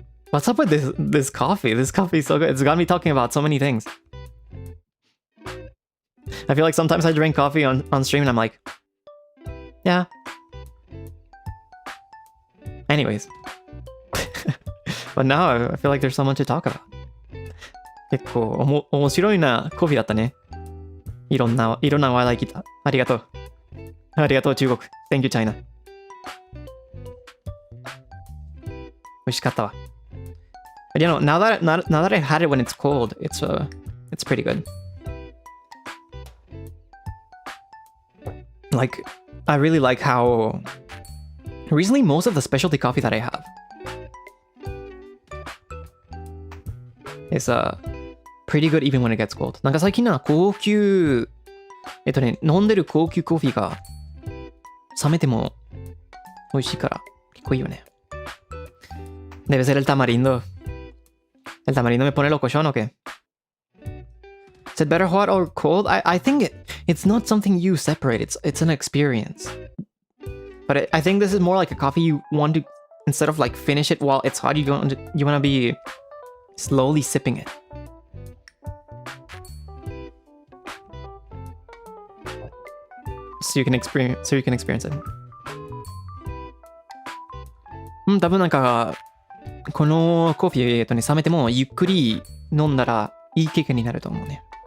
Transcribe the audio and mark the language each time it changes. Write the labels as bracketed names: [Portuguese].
[English] What's up with this coffee? This coffee is so good. It's got me talking about so many things. I feel like sometimes I drink coffee on stream and I'm like, yeah. Anyways. But now I feel like there's someone to talk about. [Japanese] 結構面白いなコフィーだったね。いろんな話題聞いた。ありがとう。ありがとう中国。 [English] Thank you China。 [Japanese] 美味しかったわ。 [English] But you know, now that I had it when it's cold, it's pretty good. Like, I really like how recently most of the specialty coffee that I have is pretty good even when it gets cold. [Japanese] なんか最近な高級飲んでる高級コーヒーが冷めても美味しいから結構いいよね。 [Spanish] Debe ser el tamarindo. El tamarindo me pone locochón, ¿o qué? [English] Is it better hot or cold? I think it's not something you separate. It's an experience. But I think this is more like a coffee you want to, instead of like finish it while it's hot, you want to be slowly sipping it. So you can experience it. [Japanese] 多分なんかこのコーヒーね冷めてもゆっくり飲んだらいい経験になると思うね。